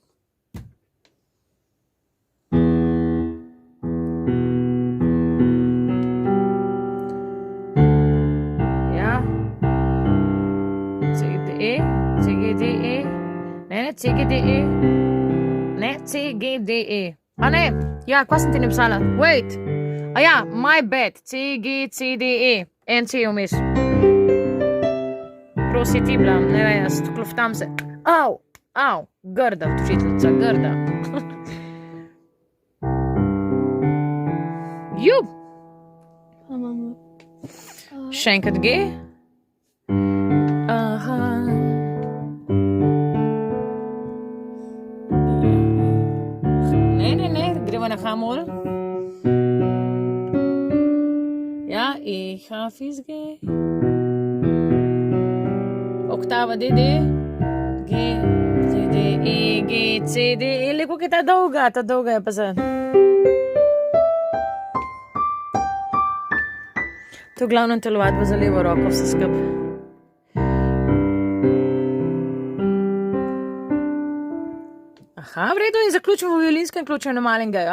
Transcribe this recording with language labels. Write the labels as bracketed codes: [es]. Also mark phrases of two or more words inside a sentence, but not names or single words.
[sl] Ja. CGDE, CGDE. Ne, CGDE. Ne, CGDE. A ne, ja, kaj sem ti napisala? [en] Wait. [sl] A ja, [en] my bad. [sl] CGCDE. NC je vmes. Prosi ti bila, ne vem, jaz kloftam se. Au, grda, učiteljica, grda. Jub. Pa imamo. Še enkrat G. Aha. Ne, greva na H-mol. Ja, E, hafiz, G. Oktava, DD. G, C, D, E, G, C, D, E. Leko, kaj ta dolga je pa za... To je glavno telovadba za levo roko, vse skup. Aha, v redu, in zaključimo v violinskem ključem na malem gaju.